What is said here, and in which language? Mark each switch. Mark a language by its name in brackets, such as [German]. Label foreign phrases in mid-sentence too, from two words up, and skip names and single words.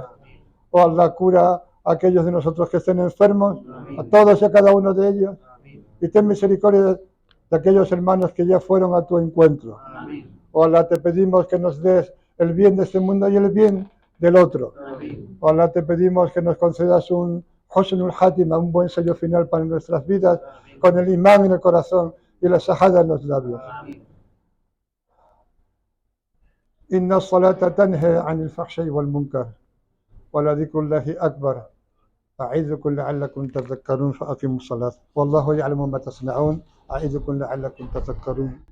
[Spanish] Oh Allah, cura a aquellos de nosotros que estén enfermos, a todos y a cada uno de ellos, y ten misericordia de aquellos hermanos que ya fueron a tu encuentro. Oh Allah, te pedimos que nos des el bien de este mundo y el bien del otro. Oh Allah, te pedimos que nos concedas un [Arabic] حسن الخاتمة, [Spanish] un buen sello final para nuestras vidas, con el imán en el corazón y la shahada en los labios. [Arabic] إن الصلاة تنهى عن الفحشاء والمنكر ولذكر الله أكبر. أعيذكم لعلكم تذكرون فأقيموا الصلاة والله يعلم ما تصنعون أعيذكم لعلكم تذكرون